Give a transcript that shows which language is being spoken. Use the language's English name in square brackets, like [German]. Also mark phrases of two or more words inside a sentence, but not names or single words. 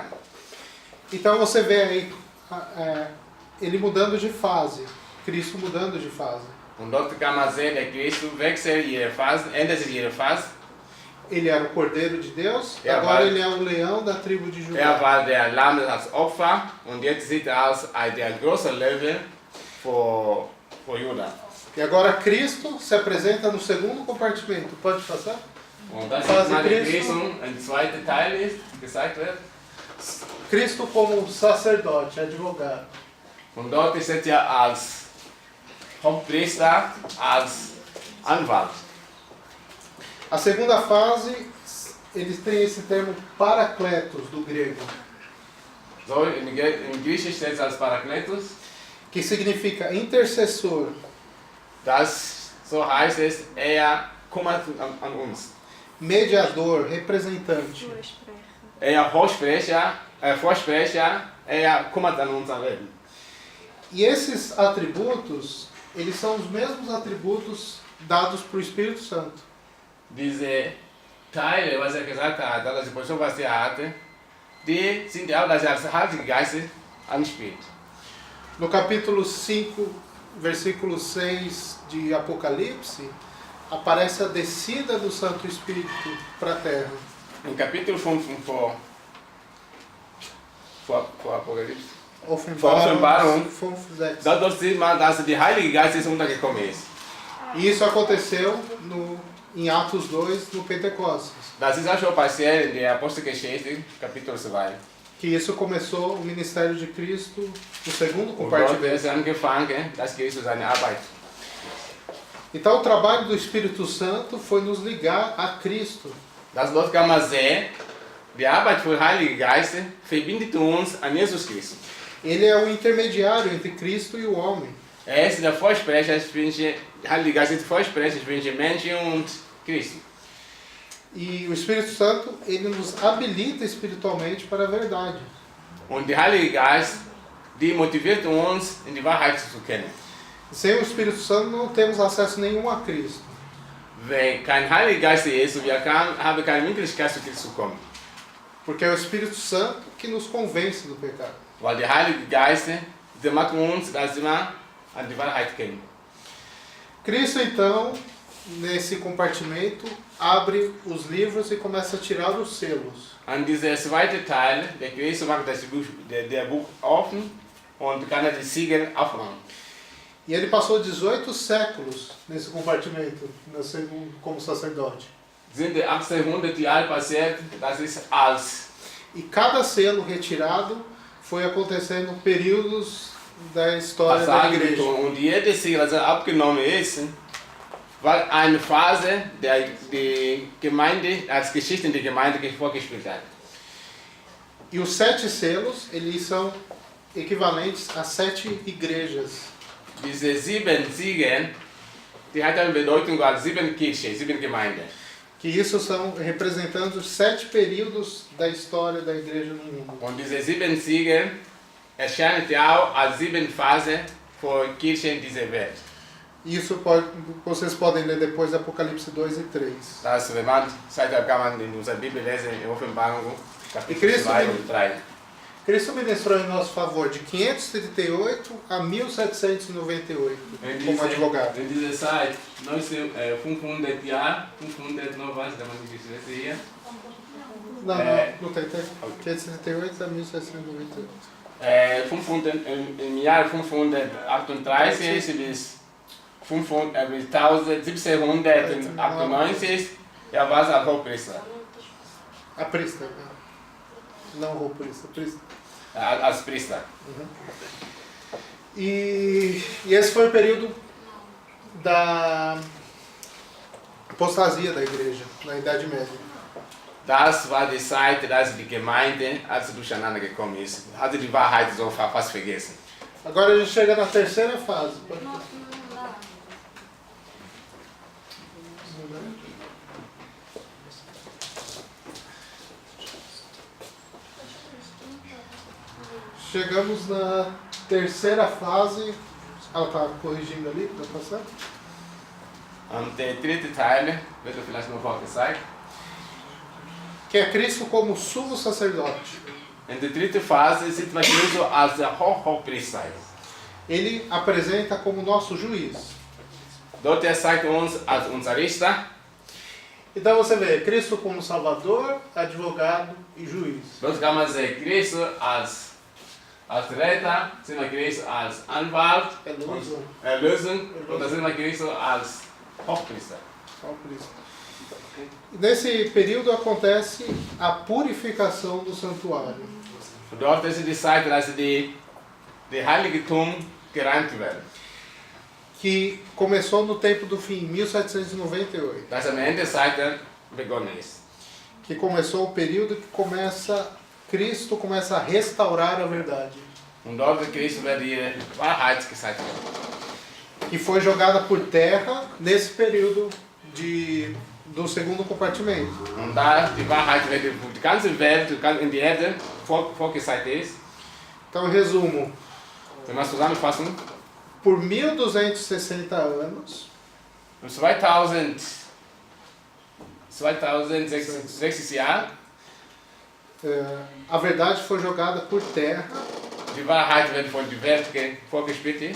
[Portuguese] Então você vê aí ele mudando de fase, Cristo mudando de fase. [German] Und dort kann man sehen, der Christus wechselt ihre Phase, ändert sich ihre Phase. [Portuguese] Ele era o Cordeiro de Deus, [German] Er [Portuguese] agora [German] war- [Portuguese] ele é o leão da tribo de Judá. [German] Er war der Lamm als Opfer und jetzt sieht er aus der große Löwe für Juda. [Portuguese] E agora Cristo se apresenta no segundo compartimento. Pode passar? [German] Und das Quasi ist meine Christus. Lesung, ein zweiter Teil ist, gesagt wird. [Portuguese] Cristo como sacerdote, advogado. [German] Und dort ist er ja als Hauptpriester, als Anwalt. [Portuguese] A segunda fase, eles têm esse termo parakletos do grego, [German] So, in Griechisch steht es als Parakletos. [Portuguese] que significa intercessor, [German] Das, so heißt es, er kümmert an uns. [Portuguese] mediador, representante. [German] Er Vorsprecher, er kümmert an unser Leben. [Portuguese] E esses atributos, eles são os mesmos atributos dados para o Espírito Santo. [German] Diese Teile, was er gesagt hat, also die Position, was er hatte, die sind ja auch, dass er als Heilige Geist anspielt. [Portuguese] No capítulo 5, versículo 6 de Apocalipse, aparece a descida do Santo Espírito para a terra. [German] Im Kapitel 5 vor Apokalypse, Offenbarung. 5, 6. dort sieht man, dass der Heilige Geist ist untergekommen ist. [Portuguese] E isso aconteceu em Atos 2, no Pentecostes. [German] Das ist auch schon passiert in der Apostelgeschichte, Kapitel 2. [Portuguese] Que isso começou o ministério de Cristo no segundo [German] Und dort [Portuguese] compartimento. [German] ist angefangen, dass Christus seine Arbeit. [Portuguese] Então o trabalho do Espírito Santo foi nos ligar a Cristo. [German] Das dort kann man sehen, die Arbeit für Heilige Geist verbindet uns an Jesus Christus. [Portuguese] Ele é o intermediário entre Cristo e o homem. [German] Er ist der Vorsprecher zwischen, Heilige Geist ist Vorsprecher zwischen Menschen und Christus. [Portuguese] E o Espírito Santo, ele nos habilita espiritualmente para a verdade. [German] Und der Heilige Geist, die motiviert uns, in die Wahrheit zu kennen. [Portuguese] Sem o Espírito Santo não temos acesso nenhum a Cristo. [German] Wenn kein Heiliger Geist ist, wir haben keine Möglichkeit, zu Christus zu kommen. [Portuguese] Porque é o Espírito Santo que nos convence do pecado. [German] Weil der Heilige Geist, der macht uns, dass wir an die Wahrheit kennen. [Portuguese] Cristo, então, nesse compartimento, abre os livros e começa a tirar os selos. [German] An dieser zweite Teil, der Christus macht das Buch, der Buch offen und kann die Siegel aufmachen. [Portuguese] E ele passou 18 séculos nesse compartimento, como sacerdote. [German] Sind 1800 Jahre passiert, das ist als. [Portuguese] E cada selo retirado foi acontecendo períodos da história da igreja. [German] Und jede Siegel, also abgenommen ist, war eine Phase der Gemeinde, als Geschichte der Gemeinde vorgespielt hat. [Portuguese] E os 7 selos, eles são equivalentes a 7 igrejas. [German] Diese 7 Siegel, die hat eine Bedeutung als 7 Kirchen, 7 Gemeinden. [Portuguese] Que isso são representando os 7 períodos da história da igreja no mundo. [German] Und diese 7 Siegel erscheinen auch als 7 Phasen für Kirchen dieser Welt. [Portuguese] Isso vocês podem ler depois Apocalipse 2 e 3. [German] Das, wenn man Zeit hat, kann man in unserer Bibel lesen, in Offenbarung, Kapitel Cristo 2 und 3. [Portuguese] Cristo ministrou em nosso favor de 538 a 1798 como advogado. [German] In dieser Zeit, 500 Jahre, 500 noch was, da man die Geschichte hier. [Portuguese] Não, não tem tempo. 538 a 1798. [German] 500, im Jahr 538 bis 1798, er war als Hochpriester. [Portuguese] A Prista. Não rouprista, Prista. [German] Als Priester. [Portuguese] E esse foi o período da apostasia da igreja, na Idade Média. [German] Das war die Zeit, dass die Gemeinde, als sie durcheinander gekommen ist, hatte die Wahrheit so fast vergessen. [Portuguese] Agora a gente chega na terceira fase. Chegamos na terceira fase. Ela está corrigindo ali para passar. [German] Und der dritte Teil wird vielleicht noch vorgezeigt. [Portuguese] Que é Cristo como sumo sacerdote. [German] In der dritten Phase sieht man Jesus als der Hochpriester. [Portuguese] Ele apresenta como nosso juiz. [German] Dort er zeigt uns als unser Richter. [Portuguese] Então você vê Cristo como Salvador, advogado e juiz. [German] Dort kann man sehen Christus als Als Retter, sind wir Christus als Anwalt, Erlösung, und da sind wir Christus als Hochpriester. [Portuguese] Só por isso. Nesse período acontece a purificação do santuário. [German] Und dort ist die Zeit, dass die Heiligtum gereimt werden. [Portuguese] Que começou no tempo do fim, em 1798. [German] Das am Ende der Zeit begonnen ist. [Portuguese] Que começou o período que Cristo começa a restaurar a verdade. [German] Und dort wird Christus wird die Wahrheit gezeigt werden. [Portuguese] Que foi jogada por terra nesse período do segundo compartimento. [German] Und da die Wahrheit wird die ganze Welt in die Erde vorgezeigt ist. [Portuguese] Então, em resumo, [German] Wenn wir es zusammenfassen, [Portuguese] por 1260 anos, [German] 2006 Jahren, [Portuguese] a verdade foi jogada por terra. [German] die Wahrheit wird von der Welt vorgespielt.